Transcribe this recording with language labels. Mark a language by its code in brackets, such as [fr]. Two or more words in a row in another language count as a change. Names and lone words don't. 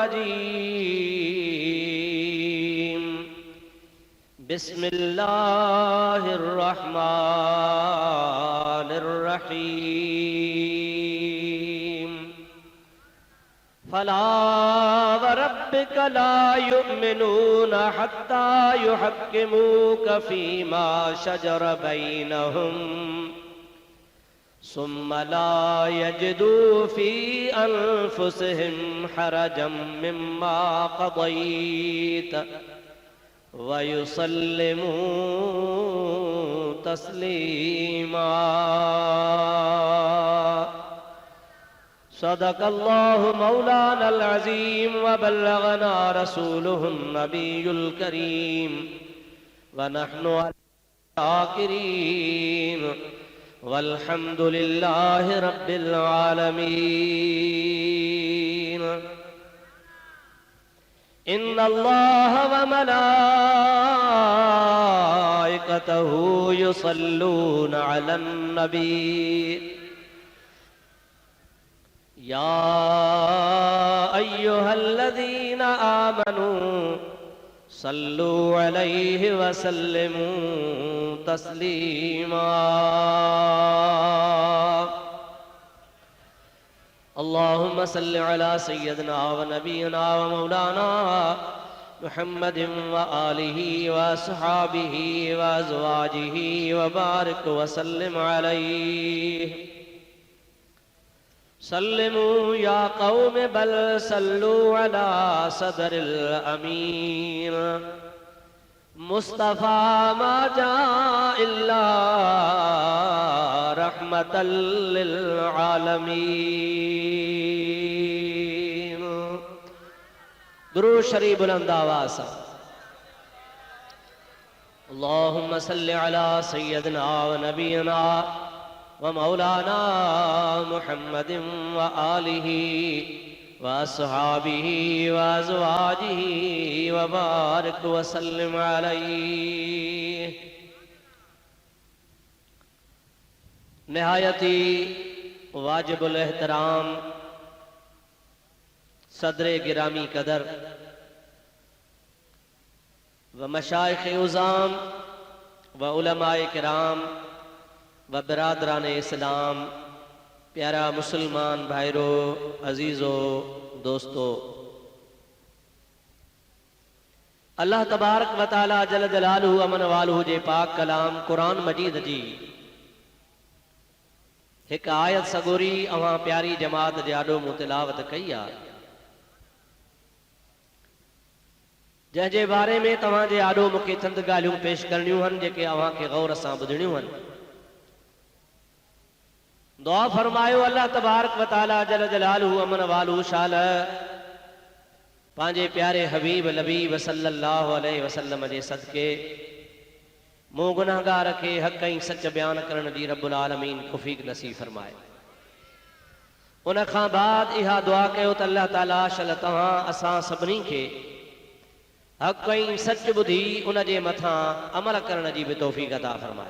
[ar] الرجيم بسم الله الرحمن الرحيم فلا وربك لا يؤمنون حتى يحكموك فيما شجر بينهم ثم لا يجدوا في أنفسهم حرجا مما قضيت ويسلموا تسليما. صدق الله مولانا العظيم وبلغنا رسوله النبي الكريم ونحن شاكرين والحمد لله رب العالمين. إن الله وملائكته يصلون على النبي يا أيها الذين آمنوا صلوا عليه وسلموا تسليما. اللهم صل على سيدنا ونبينا ومولانا محمد وآله وأصحابه وأزواجه وبارك وسلم عليه. سلموا يا قوم بل صلوا على صدر الأمين. مصطفى ما جاء إلا رحمة للعالمين. [ur] درود شریف بلند آواز سے. [ar] اللهم صل على سيدنا ونبينا ومولانا محمد وآله وأصحابه وأزواجه وبارك وسلم عليه. [ur] نہایتی واجب الاحترام صدر گرامی قدر و مشائخ عظام و علمائے کرام و برادران اسلام, [sd] प्यारा मुसलमान भाईरो, अजीज़ो, दोस्तों, [ar] الله تبارك وتعالى جل جلاله عم نواله [sd] जे पाक कलाम कुरान मजीद जी एक आयत सगोरी अवां प्यारी जमात जे आॾो मूं तिलावत कई आहे, जंहिंजे बारे में तव्हां जे आॾो मूंखे चंद ॻाल्हियूं पेश करणियूं आहिनि जेके अवां खे गौर सां ॿुधणियूं आहिनि। दुआ फरमायो [ar] الله تبارك وتعالى جل جلاله عم نواله [sd] शाल पंहिंजे प्यारे हबीब लबीब [ar] صلى الله عليه وسلم [sd] जे सदके मूं गुनाहगार खे हक़ ऐं सच बयान करण जी [ar] رب العالمين [sd] तौफ़ीक़ नसीब फरमाए। उन खां बाद इहा दुआ कयो त अल्लाह ताला शल तव्हां असां सभिनी खे हक़ ऐं सच ॿुधी उन जे मथां अमल करण जी बि तौफ़ीक़ अता फरमाए।